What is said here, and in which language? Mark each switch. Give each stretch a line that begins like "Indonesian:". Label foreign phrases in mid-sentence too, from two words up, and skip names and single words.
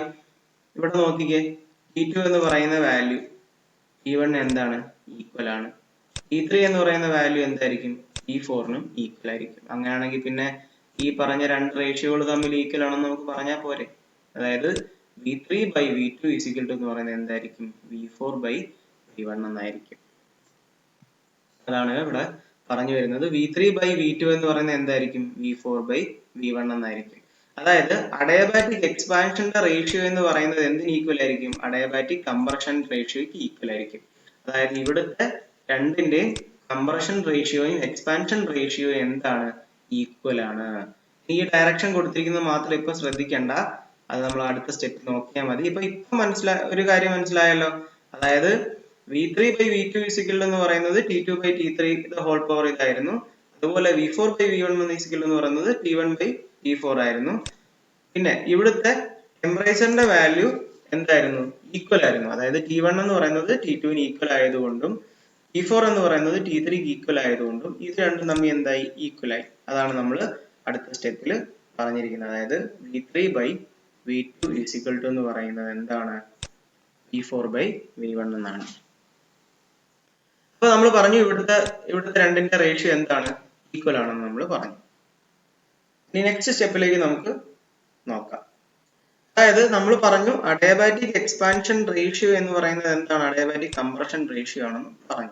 Malayalam: ഇവിടെ നോക്കിക്കേ, T2 എന്ന് പറയുന്ന വാല്യൂ T1 എന്താണ്? ഈക്വൽ ആണ്. T3 എന്ന് പറയുന്ന വാല്യൂ എന്തായിരിക്കും? T4നും ഈക്വൽ ആയിരിക്കും. അങ്ങനെയാണെങ്കിൽ പിന്നെ ഈ പറഞ്ഞ രണ്ട് റേഷ്യോകൾ തമ്മിൽ ഈക്വൽ ആണെന്ന് നമുക്ക് പറഞ്ഞാൽ പോരെ? അതായത്
English: V3 by V2 is equal to
Malayalam: എന്ന് പറയുന്നത് എന്തായിരിക്കും?
English: V4 by V1
Malayalam: എന്നായിരിക്കും. അതാണ് ഇവിടെ പറഞ്ഞു വരുന്നത്.
English: V3 by V2
Malayalam: എന്ന് പറയുന്നത് എന്തായിരിക്കും?
English: V4 by V1
Malayalam: എന്നായിരിക്കും. അതായത് അഡയബാറ്റിക് എക്സ്പാൻഷന്റെ റേഷ്യോ എന്ന് പറയുന്നത് എന്തിന് ഈക്വൽ ആയിരിക്കും?
English: adiabatic compression
Malayalam: റേഷ്യോയ്ക്ക് ഈക്വൽ ആയിരിക്കും. അതായത് ഇവിടുത്തെ രണ്ടിന്റെയും കംപ്രഷൻ റേഷ്യോയും എക്സ്പാൻഷൻ റേഷ്യോയും എന്താണ്? ഈക്വൽ ആണ്. ഈ ഡയറക്ഷൻ കൊടുത്തിരിക്കുന്നത് മാത്രം ഇപ്പൊ ശ്രദ്ധിക്കേണ്ട, അത് നമ്മൾ അടുത്ത സ്റ്റെപ്പ് നോക്കിയാൽ മതി. ഇപ്പൊ ഒരു കാര്യം മനസ്സിലായല്ലോ. അതായത്
English: V3 by V2 is equal
Malayalam: എന്ന് പറയുന്നത്
English: T2 by T3 the whole power
Malayalam: ഇതായിരുന്നു. അതുപോലെ
English: V4 by V1 is equal
Malayalam: എന്ന് പറയുന്നത്
English: T1 by T4
Malayalam: ആയിരുന്നു. പിന്നെ ഇവിടുത്തെ ടെമ്പറേച്ചറിന്റെ വാല്യൂ എന്തായിരുന്നു? ഈക്വൽ ആയിരുന്നു. അതായത് T1 എന്ന് പറയുന്നത് T2ന് ഈക്വൽ ആയതുകൊണ്ടും T4 എന്ന് പറയുന്നത് T3ക്ക് ഈക്വൽ ആയതുകൊണ്ടും ഇത് രണ്ടും തമ്മിൽ എന്തായി? ഈക്വൽ ആയി. അതാണ് നമ്മൾ അടുത്ത സ്റ്റെപ്പിൽ പറഞ്ഞിരിക്കുന്നത്. അതായത്
English: V3 by V2 is equal to
Malayalam: എന്ന് പറയുന്നത് എന്താണ്?
English: V4 by V1
Malayalam: എന്നാണ്. അപ്പൊ നമ്മൾ പറഞ്ഞു ഇവിടുത്തെ രണ്ടിന്റെ റേഷ്യോ എന്താണ്? ഈക്വൽ ആണെന്ന് നമ്മൾ പറഞ്ഞു. ഇനി നെക്സ്റ്റ് സ്റ്റെപ്പിലേക്ക് നമുക്ക് നോക്കാം. അതായത് നമ്മൾ പറഞ്ഞു
English: adiabatic expansion ratio
Malayalam: എന്ന് പറയുന്നത് എന്താണ്?
English: adiabatic compression ratio
Malayalam: ആണെന്ന് പറഞ്ഞു.